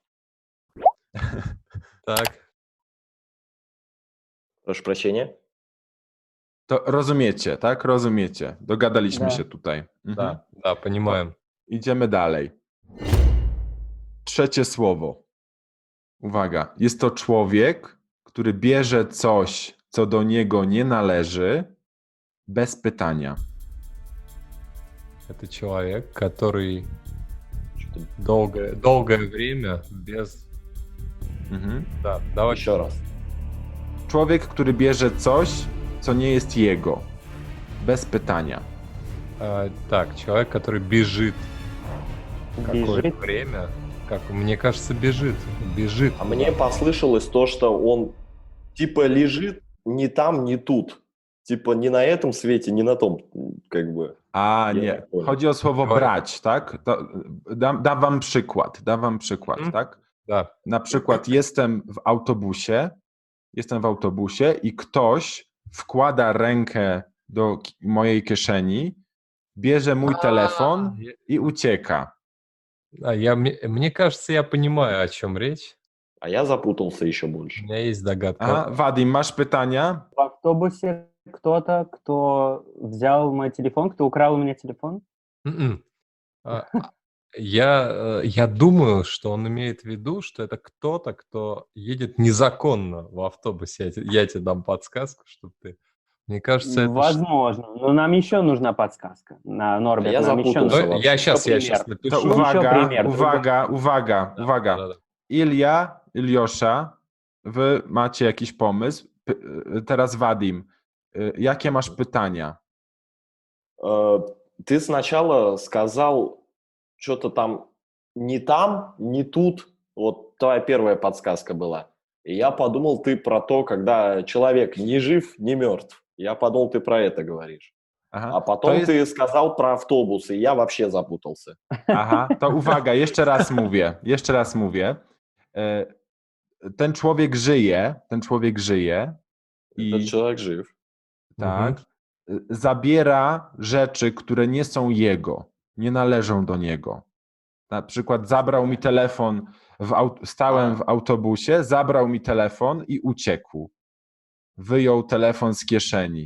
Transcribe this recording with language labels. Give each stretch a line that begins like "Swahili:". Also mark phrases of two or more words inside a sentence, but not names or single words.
Russian: Так. Прошу прощения.
Polish: To rozumiecie, tak? Rozumiecie. Dogadaliśmy
Russian: Da.
Polish: się tutaj. Mhm.
Russian: Да, понимаем.
Polish: Idziemy dalej. Trzecie słowo. Uwaga. Jest to człowiek, który bierze coś, co do niego nie należy, bez pytania.
Russian: Это человек, который долгое время без... Mhm. Да, давай Еще раз.
Polish: Człowiek, który bierze coś, co nie jest jego, bez pytania.
Russian: Так, человек, который бежит Какое Бежит. время? Как, мне кажется, бежит. Бежит. А мне послышалось то, что он типа лежит не там, не тут. Типа не на этом свете,
Polish: nie na
Russian: том, как бы.
Polish: A Ja nie, tak powiem. chodzi o słowo
Russian: Давай.
Polish: brać, tak? To, dam wam przykład, Mhm. tak?
Russian: Да.
Polish: Na przykład jestem w autobusie i ktoś wkłada rękę do mojej kieszeni, bierze mój telefon
Russian: Я-
Polish: i ucieka.
Russian: Мне кажется, я понимаю, о чем речь. А я запутался еще У больше. меня есть догадка.
Polish: Aha, Wadim, masz pytania?
Russian: В автобусе кто-то, кто взял мой телефон, кто украл у меня телефон. Мгм. А, Я думаю, что он имеет в виду, что это кто-то, кто едет незаконно в автобусе. Я тебе дам подсказку, чтобы ты... Мне кажется, это... Возможно. Но нам еще нужна подсказка. Норберт, я нам еще запутался нужна. вообще. Я сейчас пример. напишу.
Polish: To
Russian: Ну, еще
Polish: uwaga,
Russian: пример,
Polish: uwaga.
Russian: Да-да-да.
Polish: Iljosza, wy macie jakiś pomysł? Teraz Wadim, jakie masz pytania?
Russian: Ты сначала сказал что-то там, не тут. Вот твоя первая подсказка была. И я подумал, ты про то, когда человек не жив, не мертв. Я подумал, ты про это говоришь.
Polish: Aha,
Russian: А потом ты сказал про автобус, и я вообще запутался.
Polish: Aha, to uwaga, jeszcze raz mówię. Ten człowiek żyje
Russian: Этот
Polish: i
Russian: человек жив.
Polish: tak, zabiera rzeczy, które nie są jego, nie należą do niego. Na przykład zabrał mi telefon, stałem w autobusie, zabrał mi telefon i uciekł. Wyjął telefon z kieszeni.